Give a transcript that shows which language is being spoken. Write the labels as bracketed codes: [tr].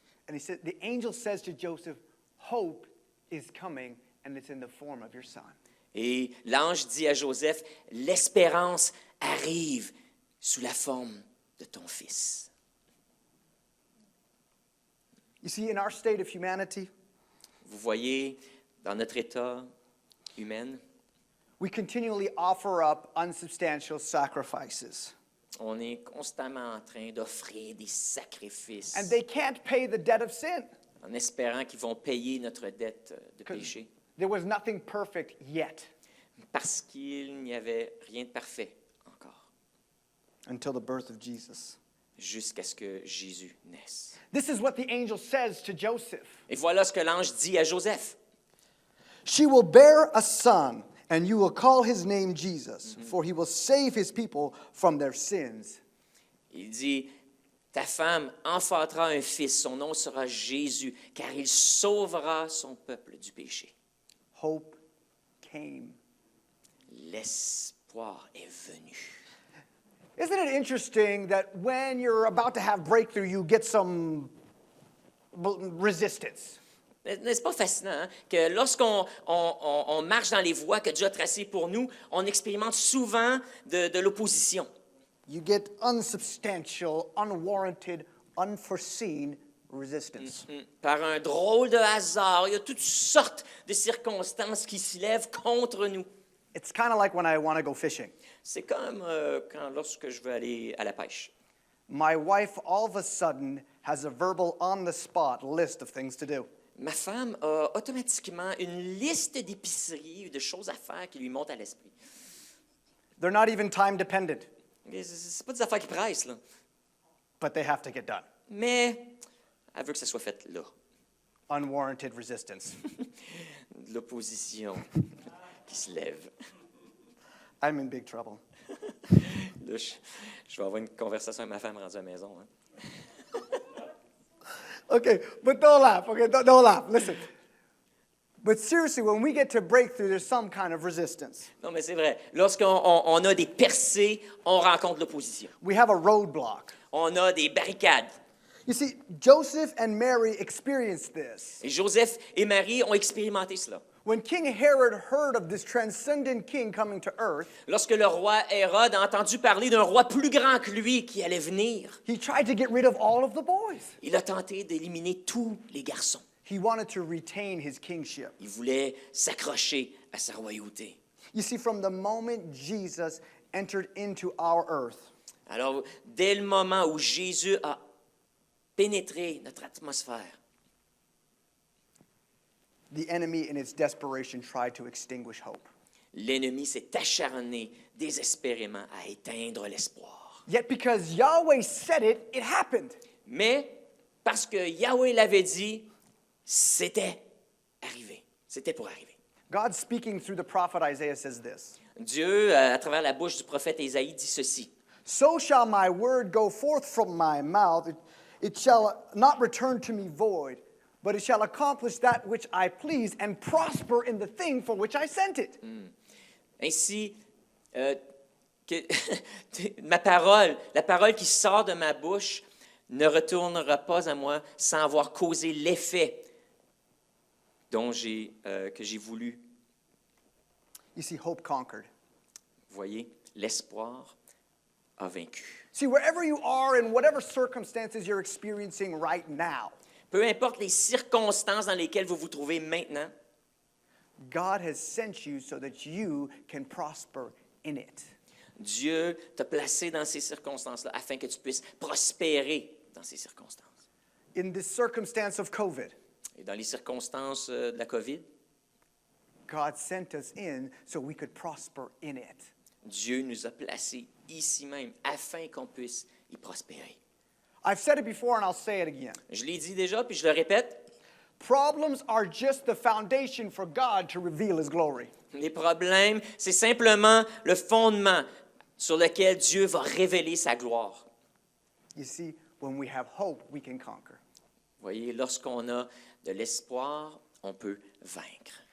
[en] And the angel says to Joseph, hope is coming, and it's in the form of your son. [fr] Et l'ange dit à Joseph, l'espérance arrive sous la forme de ton fils. [en] You see, in our state of humanity, [fr] Vous voyez, dans notre état humain, [en] we continually offer up unsubstantial sacrifices. [fr] on est constamment en train d'offrir des sacrifices [en] And they can't pay the debt of sin. [fr] en espérant qu'ils vont payer notre dette de péché. [en] There was nothing perfect yet [fr] Parce qu'il n'y avait rien de parfait encore, [en] until the birth of Jesus. [fr] jusqu'à ce que Jésus naisse. [en] This is what the angel says to Joseph. [fr] Et voilà ce que l'ange dit à Joseph. [en] She will bear a son, and you will call his name Jesus, for he will save his people from their sins. [fr] Il dit, ta femme enfantera un fils, son nom sera Jésus, car il sauvera son peuple du péché. [en] Hope came. [fr] L'espoir est venu. [en] Isn't it interesting that when you're about to have breakthrough, you get some resistance? [fr] N'est-ce pas fascinant hein, que lorsqu'on on marche dans les voies que Dieu a tracées pour nous, on expérimente souvent de l'opposition. [en] you get unsubstantial, unwarranted, unforeseen resistance. [fr] Par un drôle de hasard, il y a toutes sortes de circonstances qui s'y lèvent contre nous. [en] It's kind of like when I want to go fishing. [fr] C'est comme lorsque je veux aller à la pêche. [en] My wife all of a sudden has a verbal on-the-spot list of things to do. [fr] Ma femme a automatiquement une liste d'épiceries ou de choses à faire qui lui montent à l'esprit. [en] They're not even time dependent, [fr] Mais c'est pas des affaires qui pressent, là. [en] but they have to get done. [fr] Mais elle veut que ça soit fait là. [en] Unwarranted resistance. [fr] De l'opposition qui se lève. [en] I'm in big trouble. [fr] Là, je vais avoir une conversation avec ma femme rendue à la maison. Hein. [en] Okay, but don't laugh. Okay, don't laugh. Listen. But seriously, when we get to breakthrough, there's some kind of resistance. [fr] Non, mais c'est vrai. Lorsqu'on a des percées, on rencontre l'opposition. [en] We have a roadblock. [fr] On a des barricades. [en] You see, Joseph and Mary experienced this. [fr] Et Joseph et Marie ont expérimenté cela. [en] When King Herod heard of this transcendent king coming to earth, [fr] Lorsque le roi Hérode a entendu parler d'un roi plus grand que lui qui allait venir, [en] he tried to get rid of all of the boys. [fr] il a tenté d'éliminer tous les garçons. [en] He wanted to retain his kingship. [fr] Il voulait s'accrocher à sa royauté. [en] You see, from the moment Jesus entered into our earth, [fr] Alors, dès le moment où Jésus a pénétré notre atmosphère, [en] the enemy in its desperation tried to extinguish hope. [fr] l'ennemi s'est acharné désespérément à éteindre l'espoir. [en] Yet because Yahweh said it, it happened. [fr] Mais, parce que Yahweh l'avait dit, c'était arrivé. C'était pour arriver. [en] God speaking through the prophet Isaiah says this: [fr] Dieu, à travers la bouche du prophète Ésaïe, dit ceci. [en] So shall my word go forth from my mouth. It shall not return to me void, but it shall accomplish that which I please and prosper in the thing for which I sent it. [fr] Ainsi, ma parole, la parole qui sort de ma bouche, ne retournera pas à moi sans avoir causé l'effet que j'ai voulu. [en] You see, hope conquered. [fr] Vous voyez, l'espoir a vaincu. [en] See, wherever you are, in whatever circumstances you're experiencing right now, [fr] Peu importe les circonstances dans lesquelles vous vous trouvez maintenant, [en] God has sent you so that you can prosper in it. [fr] Dieu t'a placé dans ces circonstances-là afin que tu puisses prospérer dans ces circonstances. [en] In this circumstance of COVID, [fr] Et dans les circonstances de la COVID, [en] God sent us in so we could prosper in it. [fr] Dieu nous a placés ici même afin qu'on puisse y prospérer. [en] I've said it before and I'll say it again. [fr] Je l'ai dit déjà, puis je le répète, [en] Problems are just the foundation for God to reveal His glory. [fr] les problèmes, c'est simplement le fondement sur lequel Dieu va révéler sa gloire. [en] You see, when we have hope, we can conquer. [fr] Vous voyez, lorsqu'on a de l'espoir, on peut vaincre.